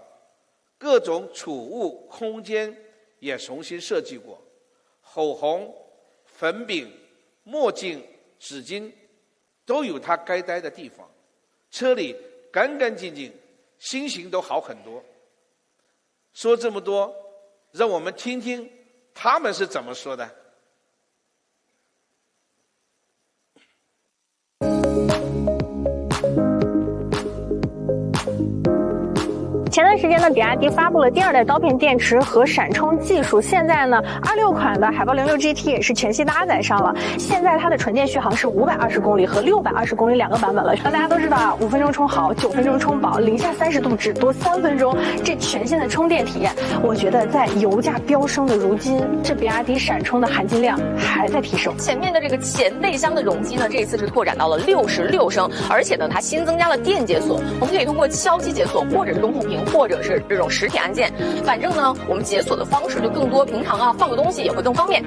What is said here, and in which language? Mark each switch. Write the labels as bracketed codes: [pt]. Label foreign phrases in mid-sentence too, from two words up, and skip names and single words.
[zh] 各種儲物空間也重新設計過，口紅、粉餅、墨鏡、紙巾都有它該待的地方。車裡乾乾淨淨，心情都好很多。說這麼多，讓我們聽聽他們是怎麼說的。前段时间呢，比亚迪发布了第2代刀片電池和閃充技術。現在呢，26款的海豹06 GT 也是全系搭載上了。現在它的純電續航是520公里和620公里2個版本了。那大家都知道啊，5分鐘充好，9分鐘充飽，零下30度只多3分鐘。這全新的充電體驗，我覺得在油價飆升的如今，這比亞迪閃充的含金量還在提升。前面的這個前備箱的容積呢，這一次是拓展到了66升，而且呢，它新增加了電解鎖，我們可以通過敲擊解鎖，或者是中控屏，或者是這種實體按鍵，反正呢，我們解鎖的方式就更多，平常啊放個東西也會更方便。